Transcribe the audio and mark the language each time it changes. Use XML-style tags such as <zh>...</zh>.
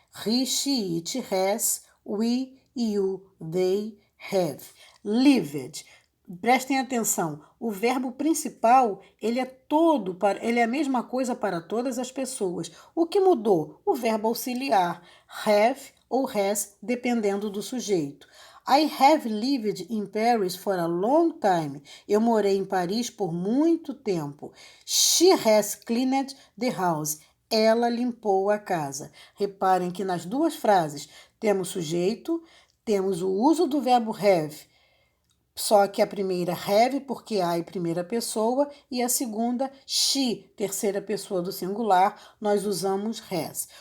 <en>He, she, it has, we, you, they have. Lived.</en> <pt>Prestem atenção, o verbo principal, ele é a mesma coisa para todas as pessoas. O que mudou? O verbo auxiliar, have ou has, dependendo do sujeito.</pt> <en>I have lived in Paris for a long time.</en> <pt>Eu morei em Paris por muito tempo.</pt> <en>She has cleaned the house.</en> <pt>Ela limpou a casa. Reparem que nas duas frases temos sujeito, temos o uso do verbo have, só que a primeira have, porque I, primeira pessoa, e a segunda she, terceira pessoa do singular, nós usamos has.</pt>